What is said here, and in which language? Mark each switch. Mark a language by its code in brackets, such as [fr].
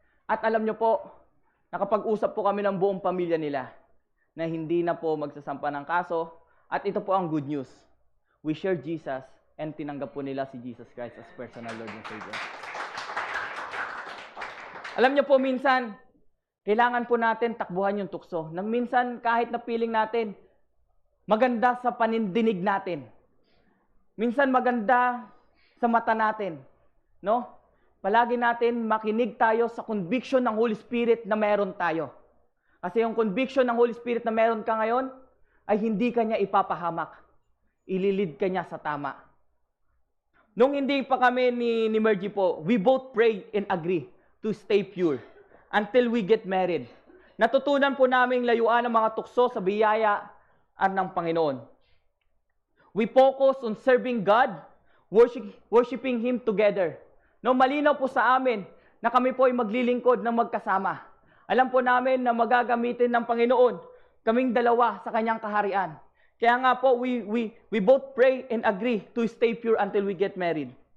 [tl] At alam niyo po, nakapag-usap po kami ng buong pamilya nila na hindi na po magsasampa ng kaso. At ito po ang good news. [en] We share Jesus, and [tl] tinanggap po nila si [en] Jesus Christ as personal Lord and Savior. [tl] Alam niyo po, minsan, kailangan po natin takbuhan yung tukso. Nang minsan, kahit na feeling natin, maganda sa panindinig natin. Minsan maganda sa mata natin, no? Palagi natin makinig tayo sa conviction ng Holy Spirit na meron tayo. Kasi yung conviction ng Holy Spirit na meron ka ngayon, ay hindi ka niya ipapahamak. Ililid ka niya sa tama. Nung hindi pa kami ni Mergy po, [en] we both pray and agree to stay pure until we get married. [tl] Natutunan po namin layuan ang mga tukso sa biyaya ng Panginoon. [en] We focus on serving God, worshiping Him together. [tl] No, malinaw po sa amin na kami po ay maglilingkod ng magkasama. Alam po namin na magagamitin ng Panginoon kaming dalawa sa Kanyang kaharian. Kaya nga po, [en] we both pray and agree to stay pure until we get married.